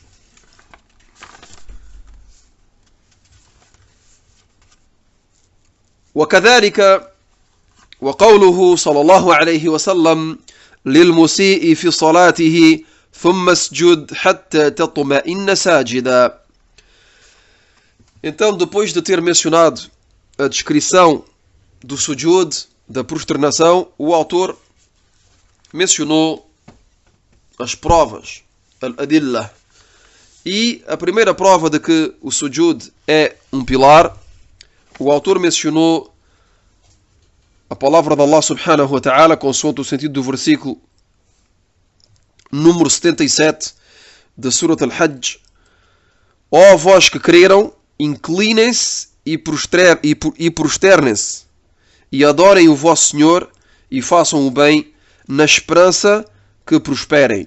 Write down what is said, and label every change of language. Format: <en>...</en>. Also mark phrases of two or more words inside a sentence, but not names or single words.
<ar>وكذلك وقوله صلى الله عليه وسلم للمسيء في صلاته ثم اسجد حتى تطمئن ساجدا.</ar> <pt>Então, depois de ter mencionado a descrição do sujud, da prosternação, o autor mencionou as provas, al-adillah. E a primeira prova de que o sujud é um pilar, o autor mencionou a palavra de Allah</pt> <ar>سبحانه وتعالى,</ar> <pt>consoante o sentido do versículo número 77 da Surat Al-Hajj: ó vós que creram, inclinem-se e prosternem-se e adorem o vosso Senhor e façam o bem na esperança que prosperem.</pt>